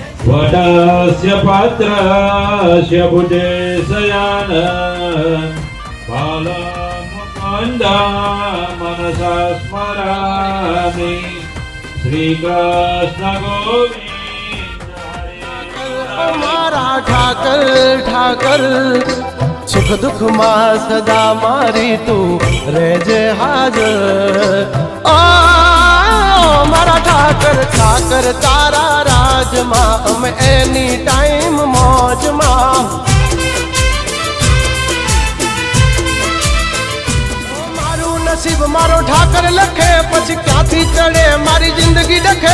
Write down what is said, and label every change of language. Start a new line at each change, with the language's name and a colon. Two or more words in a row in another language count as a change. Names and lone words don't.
Sanskrit: वटस्य पात्रस्य भुजेशयान बालमुकुन्द मनसा स्मरामि श्रीकृष्ण गोविंद
Gujarati: મારા ઠાકર ઠાકર સુખ દુખ માં સદા મારી તું રેજે હાજર ઓ મારા ઠાકર ઠાકર તારા રાજ માં હમ
English: any time
Gujarati: મોજ માં મારું નસીબ મારો ઠાકર લખે પછી ક્યાંથી ચડે મારી જિંદગી ડખે